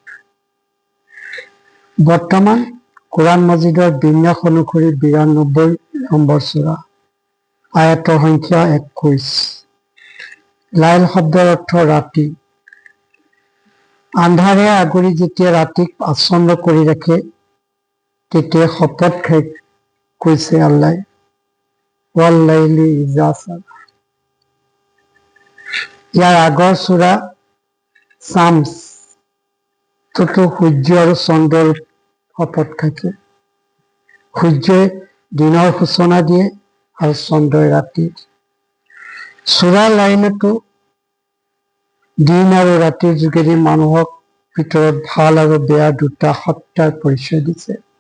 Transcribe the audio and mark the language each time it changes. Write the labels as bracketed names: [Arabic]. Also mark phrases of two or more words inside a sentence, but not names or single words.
[Assamese] বৰ্তমান কোৰাণ মজিদৰ বিন্যাস অনুসৰি ৯২ নম্বৰ সূৰা, আয়াতৰ সংখ্যা ২১। লাইল শব্দৰ অৰ্থ ৰাতি। আন্ধাৰে আগুৰি যেতিয়া ৰাতিক আচ্ছন্ন কৰি ৰাখে, তেতিয়া শপত খাই কৈছে আল্লাহ, [Arabic] والليل إذا سجى. [Assamese] ইয়াৰ আগৰ সূৰা শামছ ততো সূৰ্য আৰু চন্দ্ৰৰ শপত খাইছে। সূৰ্যই দিনৰ সূচনা দিয়ে আৰু চন্দ্ৰই ৰাতিৰ। সূৰা লাইলতো দিন আৰু ৰাতিৰ যোগেদি মানুহক ভিতৰত ভাল আৰু বেয়া দুটা সত্তাৰ পৰিচয় দিছে।